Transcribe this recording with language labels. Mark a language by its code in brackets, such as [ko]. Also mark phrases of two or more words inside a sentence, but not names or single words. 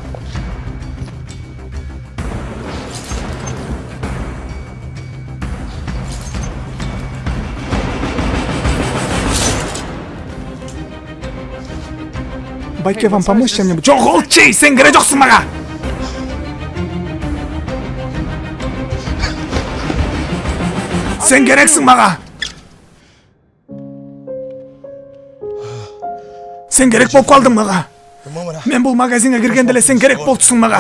[ky] Байке, [ru] вам помочь чем-нибудь? [ky] Жок, олчей, сен керек жоксуң мага. Сен керексиң мага. Сен керек болуп калдың мага. Мен бул магазинге киргенде эле сен керек болчусуң мага.